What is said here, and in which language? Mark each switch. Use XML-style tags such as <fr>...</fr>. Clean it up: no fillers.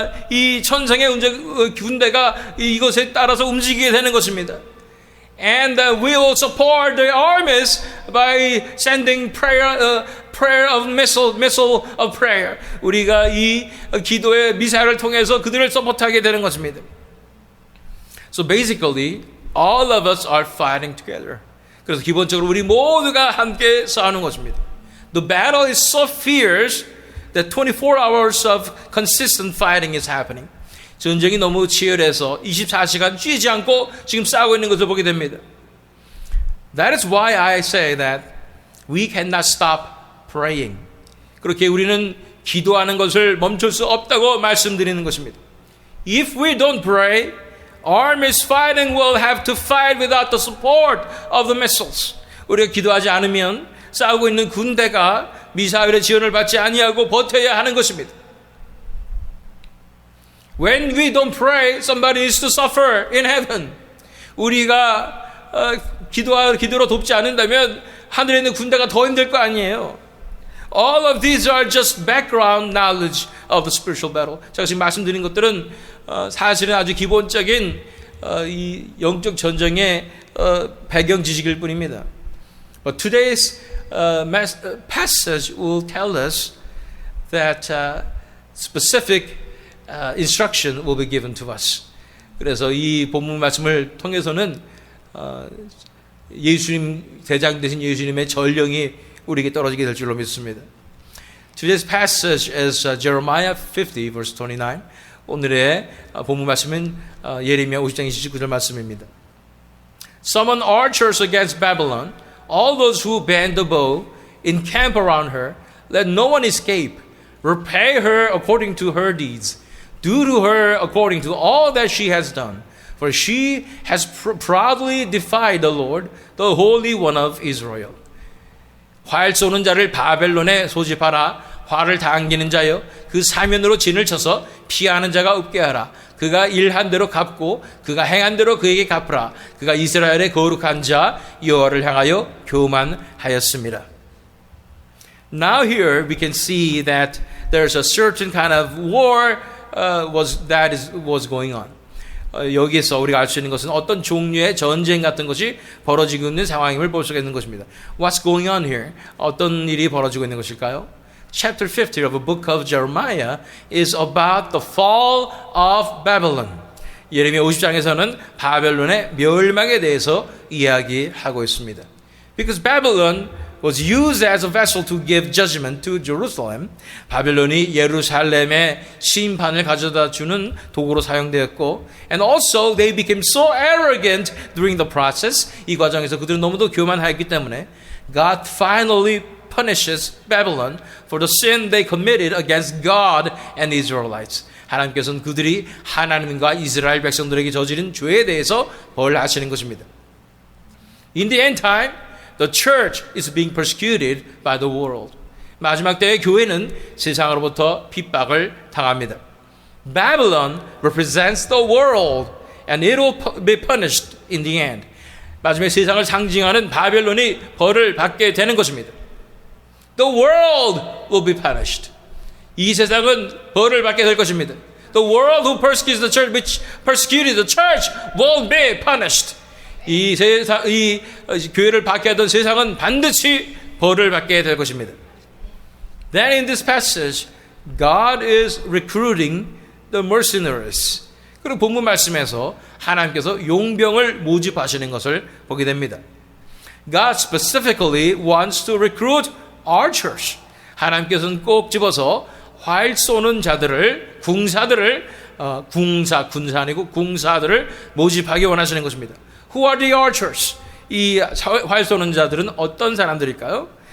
<ko>이 천상의 군대가 이것에 따라서 움직이게 되는 것입니다.</ko> <en>And we will support the armies by sending prayer of missile of prayer.</en> <ko>우리가 이 기도의 미사일을 통해서 그들을 서포트하게 되는 것입니다.</ko> <en>So basically, all of us are fighting together.</en> <ko>그래서 기본적으로 우리 모두가 함께 싸우는 것입니다.</ko> <en>The battle is so fierce that 24 hours of consistent fighting is happening.</en> <ko>전쟁이 너무 치열해서 24시간 쉬지 않고 지금 싸우고 있는 것을 보게 됩니다.</ko> <en>That is why I say that we cannot stop praying.</en> <ko>그렇게 우리는 기도하는 것을 멈출 수 없다고 말씀드리는 것입니다.</ko> <en>If we don't pray, armies fighting will have to fight without the support of the missiles.</en> <ko>우리가 기도하지 않으면 싸우고 있는 군대가 미사일의 지원을 받지 아니하고 버텨야 하는 것입니다.</ko> <en>When we don't pray, somebody is to suffer in heaven.</en> <ko>우리가 기도로 돕지 않는다면 하늘에 있는 군대가 더 힘들 거 아니에요.</ko> <en>All of these are just background knowledge of the spiritual battle.</en> <ko>제가 지금 말씀드린 것들은 사실은 아주 기본적인 이 영적 전쟁의 배경 지식일 뿐입니다.</ko> <en>But today's passage will tell us that specific instruction will be given to us.</en> <ko>그래서 이 본문 말씀을 통해서는 예수님 대장 되신 예수님의 전령이 우리에게 떨어지게 될 줄로 믿습니다.</ko> <en>Today's passage is Jeremiah 50 verse 29.</en> <ko>오늘의 본문 말씀은 예레미야 50장 29절 말씀입니다.</ko> <en>Summon archers against Babylon, all those who bend the bow, encamp around her, let no one escape. Repay her according to her deeds. Do to her according to all that she has done. For she has proudly defied the Lord, the Holy One of Israel.</en> <ko>활 쏘는 자를 바벨론에 소집하라. 활을 당기는 자여 그 사면으로 진을 쳐서 피하는 자가 없게 하라. 그가 일한 대로 갚고 그가 행한 대로 그에게 갚으라. 그가 이스라엘의 거룩한 자 여호와를 향하여 교만하였습니다.</ko> <en>Now here we can see that there's a certain kind of war was going on.</en> <ko>여기에서 우리가 알 수 있는 것은 어떤 종류의 전쟁 같은 것이 벌어지고 있는 상황임을 볼 수가 있는 것입니다.</ko> <en>What's going on here?</en> <ko>어떤 일이 벌어지고 있는 것일까요?</ko> <en>Chapter 50 of the book of Jeremiah is about the fall of Babylon.</en> <ko>예레미야 50장에서는 바벨론의 멸망에 대해서 이야기하고 있습니다.</ko> <en>Because Babylon was used as a vessel to give judgment to Jerusalem.</en> <ko>바벨론이 예루살렘의 심판을 가져다 주는 도구로 사용되었고,</ko> <en>and also they became so arrogant during the process.</en> <ko>이 과정에서 그들은 너무도 교만하였기 때문에</ko> <en>God finally punishes Babylon for the sin they committed against God and the Israelites.</en> <ko>하나님께서는 그들이 하나님과 이스라엘 백성들에게 저지른 죄에 대해서 벌하시는 것입니다.</ko> <en>In the end time, the church is being persecuted by the world.</en> <ko>마지막 때의 교회는 세상으로부터 핍박을 당합니다.</ko> <en>Babylon represents the world and it will be punished in the end.</en> <ko>마지막에 세상을 상징하는 바벨론이 벌을 받게 되는 것입니다.</ko> <en>The world will be punished.</en> <ko>이 세상은 벌을 받게 될 것입니다.</ko> <en>The world who persecutes the church, which persecuted the church, will be punished.</en> <ko>이 세상, 이 교회를 받게 하던 세상은 반드시 벌을 받게 될 것입니다.</ko> <en>Then in this passage, God is recruiting the mercenaries.</en> <ko>그리고 본문 말씀에서 하나님께서 용병을 모집하시는 것을 보게 됩니다.</ko> <en>God specifically wants to recruit archers.</en> <ko>하나님께서는 꼭 집어서 활 쏘는 자들을, 군사들을, 군사 아니고 궁사들을 모집하기 원하시는 것입니다.</ko> <en>Who are the archers?</en> <ko>이 활 쏘는 자들은 어떤 사람들일까요?</ko>